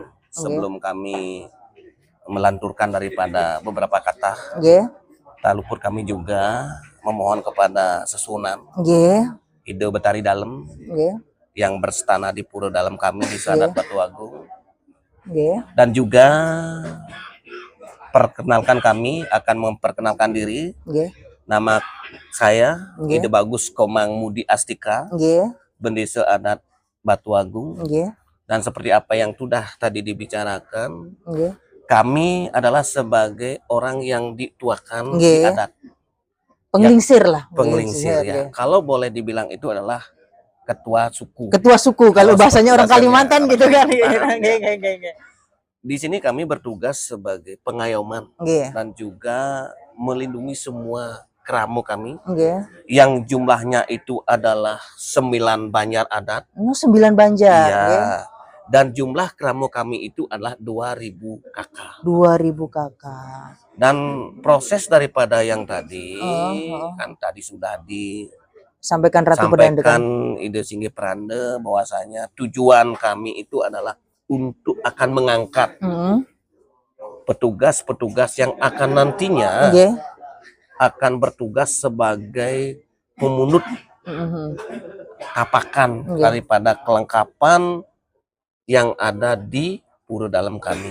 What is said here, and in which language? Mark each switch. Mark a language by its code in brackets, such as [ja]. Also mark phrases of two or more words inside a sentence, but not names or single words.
[id] Sebelum kami melanturkan daripada beberapa kata, tak luput kami juga memohon kepada Sesunan Ide Betari Dalem yang berstana di pura dalam kami di Sadat Batu Agung, dan juga perkenalkan kami akan memperkenalkan diri. Nama saya Ide Bagus Komang Mudi Astika, Bendesa Adat Batu Agung, dan seperti apa yang sudah tadi dibicarakan, kami adalah sebagai orang yang dituakan di adat. Penglingsir lah. Penglingsir ya. Kalau boleh dibilang itu adalah ketua suku. Ketua suku kalau bahasanya orang Kalimantan gitu kan. Di sini kami bertugas sebagai pengayoman dan juga melindungi semua keramu kami yang jumlahnya itu adalah 9 banjar adat. 9 banjar. Iya. Dan jumlah keramu kami itu adalah 2000 kakak. 2000 kakak. Dan proses daripada yang tadi kan tadi sudah disampaikan Ratu Pedanda kan? Ide Singgi Pranda bahwasanya tujuan kami itu adalah untuk akan mengangkat petugas-petugas yang akan nantinya akan bertugas sebagai pemunut kapakan daripada kelengkapan yang ada di pura dalam kami.